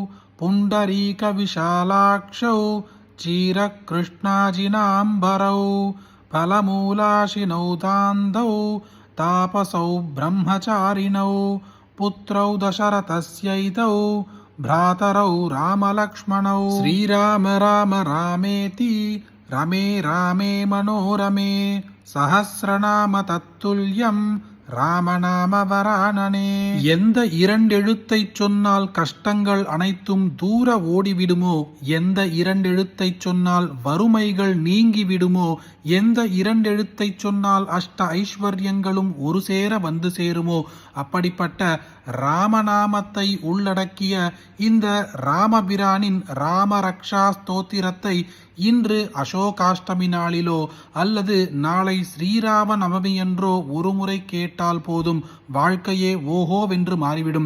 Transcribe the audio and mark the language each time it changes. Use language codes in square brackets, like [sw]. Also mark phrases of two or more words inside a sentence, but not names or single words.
[sa] पुण्डरीकविशालाक्षौ चीरकृष्णाजिनाम्बरौ फलमूलाशिनौ दान्धौ तापसौ ब्रह्मचारिणौ पुत्रौ दशरथस्यैतौ भ्रातरौ रामलक्ष्मणौ श्रीराम राम रामेति रमे रामे मनोरमे सहस्रनाम तत्तुल्यं रामनाम वरानने. [ta] எந்த இரண்டெழுத்தைச் சொன்னால் கஷ்டங்கள் அனைத்தும் தூர ஓடிவிடுமோ, எந்த இரண்டெழுத்தைச் சொன்னால் வறுமைகள் நீங்கிவிடுமோ, எந்த இரண்டெழுத்தைச் சொன்னால் அஷ்ட ஐஸ்வர்யங்களும் ஒரு சேர வந்து சேருமோ, அப்படிப்பட்ட ராமநாமத்தை உள்ளடக்கிய இந்த ராமபிரானின் ராமரக்ஷா ஸ்தோத்திரத்தை இன்று அசோகாஷ்டமி நாளிலோ அல்லது நாளை ஸ்ரீராம நவமியன்றோ ஒருமுறை கேட்டால் போதும், வாழ்க்கையே ஓஹோவென்று மாறிவிடும்.